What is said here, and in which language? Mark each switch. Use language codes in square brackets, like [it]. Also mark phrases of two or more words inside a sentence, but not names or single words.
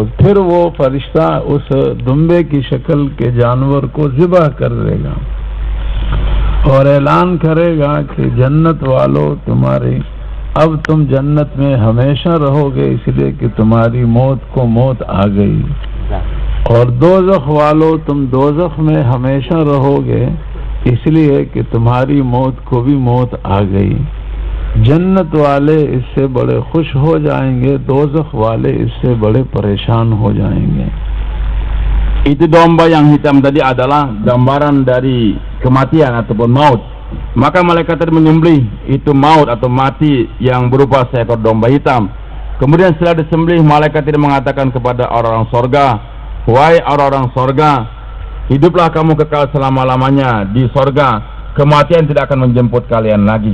[ur] پھر وہ فرشتہ اس دنبے کی شکل کے جانور کو ذبح کر دے گا اور اعلان کرے گا کہ جنت والوں، تمہاری اب تم جنت میں ہمیشہ رہو گے اس لیے کہ تمہاری موت کو موت آ گئی، اور دوزخ والوں، تم دوزخ میں ہمیشہ رہو گے اس لیے کہ تمہاری موت کو بھی موت آ گئی. جنت والے اس سے بڑے خوش ہو جائیں گے، دوزخ والے اس سے بڑے پریشان ہو جائیں گے. [id] Itu domba yang hitam tadi adalah gambaran dari kematian ataupun maut. Maka malaikat tadi menyembelih itu maut atau mati yang berupa seekor domba hitam. Kemudian setelah disembelih, malaikat tadi mengatakan kepada orang-orang sorga, wahai orang-orang sorga, hiduplah kamu kekal selama-lamanya di sorga, kematian tidak akan menjemput kalian lagi.